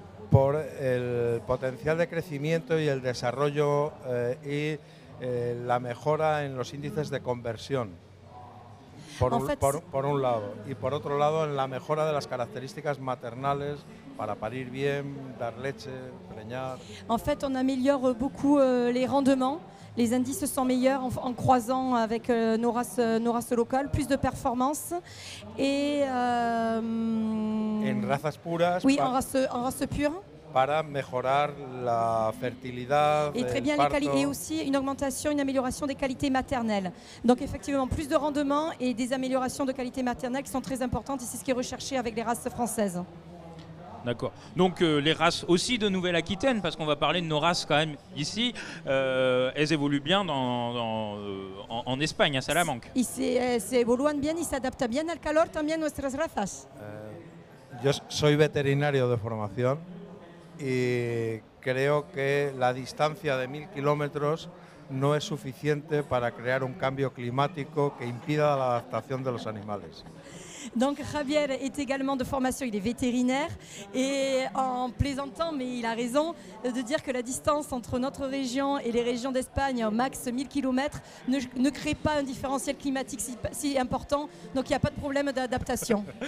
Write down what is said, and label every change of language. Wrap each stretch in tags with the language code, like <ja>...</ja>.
<es>Por el potencial de crecimiento y el desarrollo y la mejora en los índices de conversión, por un lado, y por otro lado en la mejora de las características maternales para parir bien, dar leche, preñar. preñar.</es> <fr>En fait, on améliore beaucoup les rendements. Les indices sont meilleurs en croisant avec nos races locales, plus de performance. Et</fr> <es>En razas puras</es> <fr>oui, en race pure.</fr> <es>para mejorar la fertilidad,</es> <fr>Et très</fr> <es>el</es> <fr>bien,</fr> <es>parto.</es> <fr>et aussi une augmentation, une amélioration des qualités maternelles. Donc effectivement, plus de rendement et des améliorations de qualité maternelle qui sont très importantes et c'est ce qui est recherché avec les races françaises. D'accord. Donc les races aussi de Nouvelle-Aquitaine, parce qu'on va parler de nos races quand même ici, elles évoluent bien en Espagne, à Salamanque.</fr> <es>Y se evalúan bien y se adapta bien al calor también nuestras razas. Yo soy veterinario de formación y creo que la distancia de 1000 kilómetros no es suficiente para crear un cambio climático que impida la adaptación de los animales.</es> <fr>Donc Javier est également de formation, il est vétérinaire et en plaisantant, mais il a raison, de dire que la distance entre notre région et les régions d'Espagne, au max 1000 km, ne crée pas un différentiel climatique si important, donc il n'y a pas de problème d'adaptation.</fr>